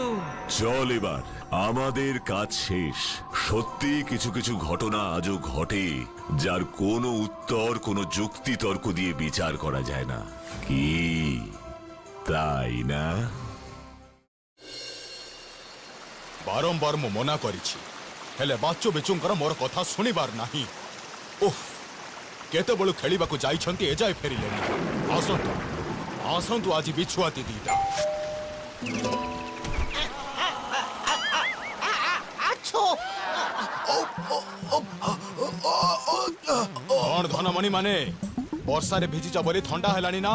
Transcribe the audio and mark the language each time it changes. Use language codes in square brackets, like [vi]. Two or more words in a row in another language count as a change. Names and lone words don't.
[bn] চল এবার, আমাদের কাজ শেষ। সত্যি কিছু কিছু ঘটনা আজও ঘটে যার কোনো উত্তর কোনো যুক্তি তর্ক দিয়ে বিচার করা যায় না, কি তাই না? [or] বারম্বার ମୁଁ ମନା କରିଛି, ହେଲେ ବାଚୁ ବିଚୁଙ୍କର ମୋର କଥା ଶୁଣିବାର ନାହିଁ। ଓଃ, କେତେବେଳୁ ଖେଳିବାକୁ ଯାଇଛନ୍ତି ଏଯାଏ ଫେରିଲେନି। ଆସନ୍ତୁ ଆସନ୍ତୁ, ଆଜି ବିଛୁଆତି ଦିଟା। କଣ ଧନମଣି ମାନେ, ବର୍ଷାରେ ଭିଜିଛ ବୋଲି ଥଣ୍ଡା ହେଲାଣି ନା?